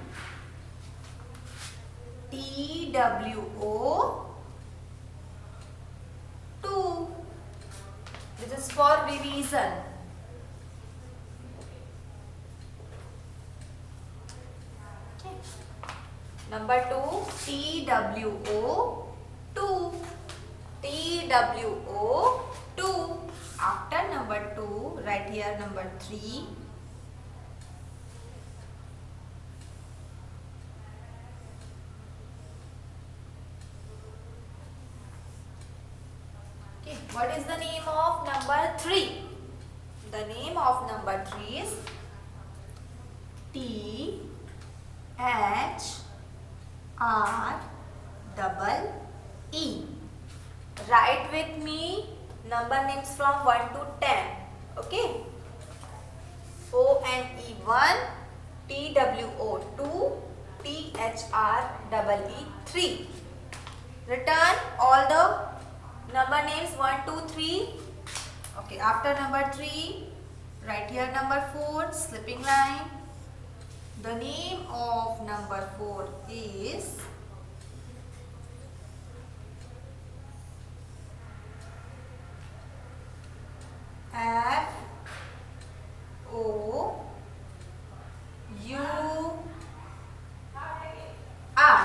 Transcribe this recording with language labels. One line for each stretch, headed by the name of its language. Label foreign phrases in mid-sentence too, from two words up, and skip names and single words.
English: T-W-O 2. This is for revision. Okay. Number 2, T-W-O 2. T-W-O 2. After number 2, write here number 3. What is the name of number 3? The name of number 3 is T-H-R-E-E. Write with me number names from 1 to 10. Okay. O-N-E-1, T-W-O 2, T-H-R-E-E 3. Return all the number names 1, 2, 3. Okay, after number 3, write here number 4, slipping line. The name of number 4 is F-O-U-R.